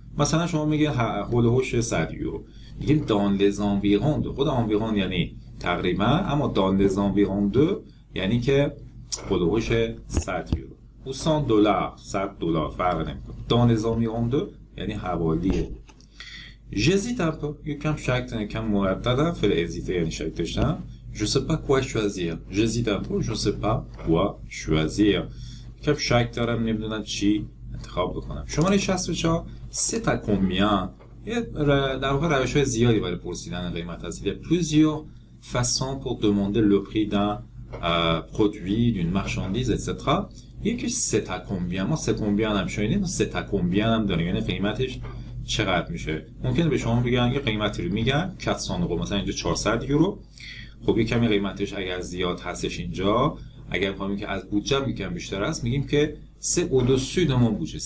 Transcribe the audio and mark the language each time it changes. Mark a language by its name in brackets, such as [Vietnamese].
[Persian] مثلا شما میگه هول هوش 100 یورو. میگیم [French] dans les environs. [Persian] خود environ یعنی تقریبا. اما [French] dans les environs de [Persian] یعنی که هلوهوش 100 یورو و 100 دلار 100 دلار فرق نمیکنه. [French] dans les environs de [Persian] یعنی حوالیه. [French] j'hésite un peu [Persian] یکم شک دارم، یکم مرددم. فعل هزیته یعنی شک داشتم. [French] je sais pas quoi choisir. j'hésite un peu je sais pas quoi choisir. [Persian] یکم شک دارم نمیدونم چی انتخاب بکنم. شماره 64 [French] c'est à combien. [Persian] در واقع روش‌های زیادی برای پرسیدن قیمت هست. [French] il y a plusieurs façons pour demander le prix d'un produit, d'une marchandise, etc. یکی c'est à combien. [Persian] ما [French] c'est combien [Persian] هم شنیدیم، [French] c'est à combien [Persian] هم داریم، یعنی قیمتش چقدر میشه. ممکنه به شما بگن یه قیمتی رو میگن 400 یورو، مثلا اینجا 400 یورو. خب یه کمی قیمتش اگر زیاد هستش اینجا، اگر بخوایم که از بودجه یکم بیشتر است، میگیم که [French] c'est au-dessus de mon budget.